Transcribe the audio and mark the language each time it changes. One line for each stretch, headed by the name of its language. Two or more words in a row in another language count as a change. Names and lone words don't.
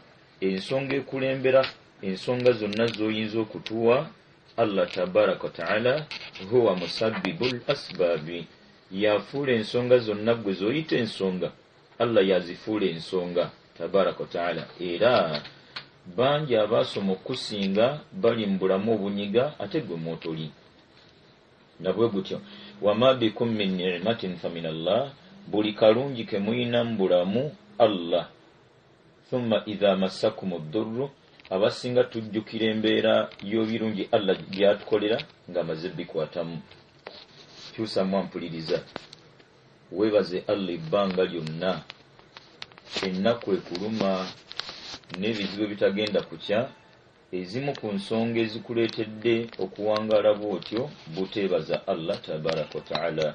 Ganda: Ensonga ekulembera ensonga zonna z'oyinza okutuwa Allah
Arabic: تبارك وتعالى هو مسبب الأسباب,
Ganda: yafuula ensonga zonna gwe zoyita ensonga, Allah yazifuula ensonga
Arabic: تبارك وتعالى.
Ganda: Era bangi abaasoma okusinga bali mu bulamu obunyiga ate gwe mwotoli. Nabwe gutyo
Arabic: وما بكم من نعمة فمن الله,
Ganda: buli kalungi ke muyina mu bulamu Allah.
Arabic: ثم إذا مسكم الضر,
Ganda: abasinga tujjukira embeera y'obirungi Allah byatukolera nga maze bikwatamu. Kyusa mwampuliriza, weebaze Allah ebbanga lyonna, ennaku ekuluma n'ebizibu bitagenda kukya, ezimu ku nsonga ezikuleetedde okuwangaala bw'otyo buteebaza Allah
Arabic: تبارك وتعالى.